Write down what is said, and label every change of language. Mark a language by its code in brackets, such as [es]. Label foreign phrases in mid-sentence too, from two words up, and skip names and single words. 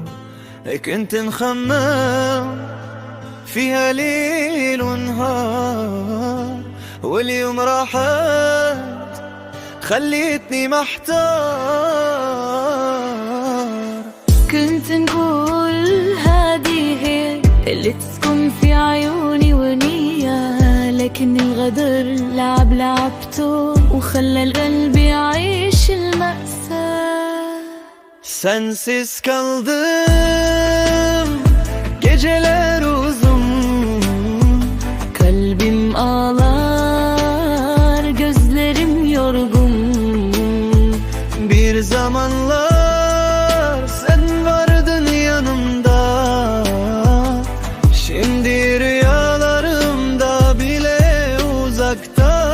[ar] كنت نخمم فيها ليل ونهار، واليوم راحت خليتني محتار. كنت نقول هادي هي اللي تسكن في عيوني ونية، لكن الغدر لعبته وخلى القلب يعيش المأساة. [tr] Sensiz kaldım geceler uzun, kalbim ağlar, gözlerim yorgun. bir zamanlar sen vardın yanımda, şimdi rüyalarımda bile uzakta.